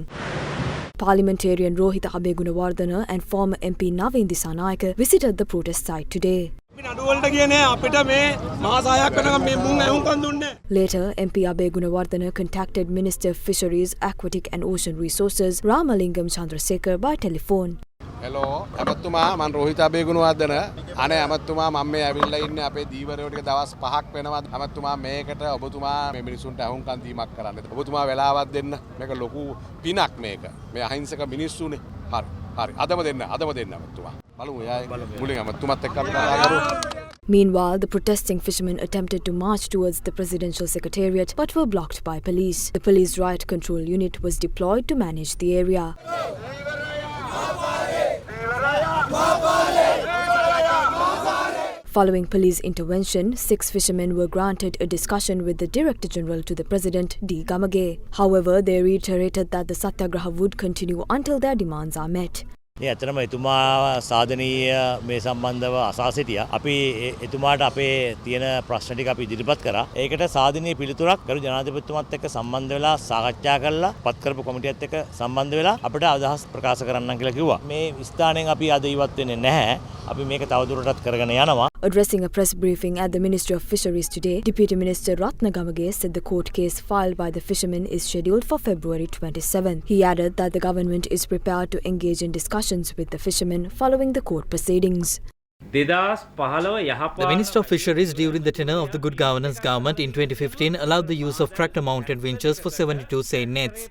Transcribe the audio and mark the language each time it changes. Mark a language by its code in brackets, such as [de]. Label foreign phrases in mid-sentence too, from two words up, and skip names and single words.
[en] Parliamentarian Rohitha Abegunawardena and former MP Navin Disanayake visited the protest site today. Later, MP Abegunawardena contacted Minister of Fisheries, Aquatic and Ocean Resources Ramalingam Chandrasekhar by telephone. Hello, [si] අමතුමා මම රෝහිත අබේගුණවර්ධන. අනේ අමතුමා මම මේ ඇවිල්ලා ඉන්නේ අපේ දීවරයෝ ටික දවස් 5ක් වෙනවා. අමතුමා මේකට ඔබතුමා මේ මිනිසුන්ට අහුම්කම් දීමක් කරන්න. ඔබතුමා වෙලාවක් දෙන්න. මේක ලොකු පිනක් මේක. මේ අහිංසක මිනිස්සුනේ. හරි. හරි. අදම දෙන්න අමතුමා. බලමු එයා මුලින් අමතුමත් එක්ක කතා කරමු. [en] Meanwhile, the protesting fishermen attempted to march towards the presidential secretariat but were blocked by police. The police riot control unit was deployed to manage the area. Following police intervention, 6 fishermen were granted a discussion with the Director General to the President, D. Gamage. However, they reiterated that the satyagraha would continue until their demands are met. [si] ඇත්තටම එතුමා සාධනීය මේ සම්බන්ධව අසා සිටියා. අපි එතුමාට අපේ තියෙන ප්‍රශ්න ටික අපි ඉදිරිපත් කරා. ඒකට සාධනීය පිළිතුරක් ගරු ජනාධිපතිතුමාත් එක්ක සම්බන්ධ වෙලා සාකච්ඡා කරලා පත් කරපු කොමිටියත් එක්ක සම්බන්ධ වෙලා අපිට අදහස් ප්‍රකාශ කරන්නම් කියලා කිව්වා. මේ ස්ථානයෙන් අපි අද ඉවත් වෙන්නේ නැහැ. අපි මේක තවදුරටත් කරගෙන යනවා. [en] Addressing a press briefing at the Ministry of Fisheries today, Deputy Minister Ratna Gamage said the court case filed by the fishermen is scheduled for February 27. He added that the government is prepared to engage in discussions with the fishermen following the court proceedings. The Minister of Fisheries during the tenure of the Good Governance government in 2015 allowed the use of tractor-mounted winches for 72 seine nets.